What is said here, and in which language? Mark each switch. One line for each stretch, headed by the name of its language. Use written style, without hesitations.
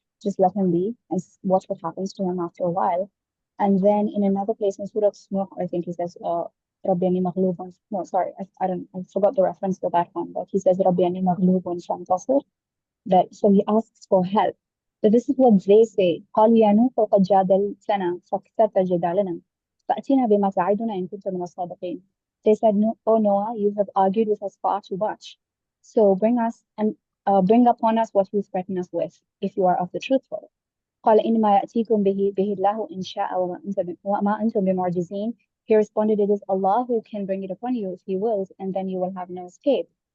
English: Just let him be and watch what happens to him after a while. And then in another place in Surah Nuh, I think he says,
Arabic: ربي أني مغلوب.
English: No, sorry, I forgot the reference to that one, but he says,
Arabic: ربي أني مغلوب فانتصر.
English: That so he asks for help. So this is what they say.
Arabic: قالوا يا نوح قد جادلتنا فاكثرت جدالنا فأتنا بما تعدنا إن كنت من الصادقين.
English: They said, no, oh Noah, you have argued with us far too much. So bring upon us what you threaten us with, if you are of the truthful.
Arabic: قال إنما يأتيكم به الله إن شاء وما أنتم بمعجزين.
English: He responded, it is Allah who can bring it upon you if He wills, and then you will have no escape.